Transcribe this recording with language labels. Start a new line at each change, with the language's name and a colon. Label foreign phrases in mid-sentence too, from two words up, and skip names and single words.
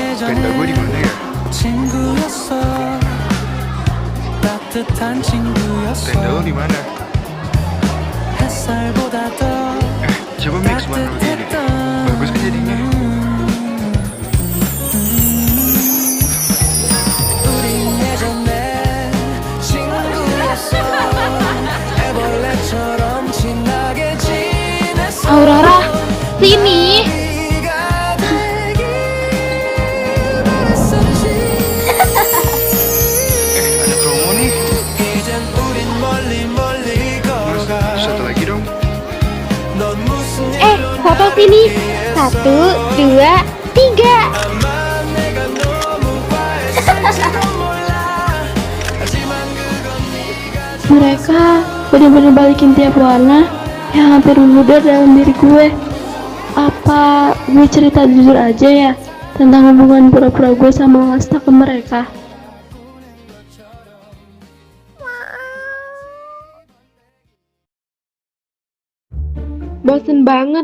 Indonesian: Tenda gue di mana ya?
Korean: 친구였어 따뜻한 친구였어
Indonesian: Tenda lo di mana?
Korean: 햇살보다 더
Indonesian: Coba mix warna begini. Bagus kan jadinya?
Korean: 우린 예전에 친구였어 애벌레처럼 친하게 지냈어
Indonesian: Aurora, sini.
Korean: 네가 되길 했었지
Indonesian: Ada promo nih.
Korean: 이젠 우린 멀리 멀리
Indonesian: Mas,
Korean: 걸어가
Indonesian: satu lagi dong.
Korean: 넌 무슨
Indonesian: Foto sini. 1, 2, 3.
Korean: 아마 내가 너무 과했을지도 몰라 하지만 그건 네가
Indonesian: Mereka bener-bener balikin tiap warna yang hampir memudar dalam diri gue. Apa gue cerita jujur aja ya tentang hubungan pura-pura gue sama Lasta ke mereka? Bosen banget.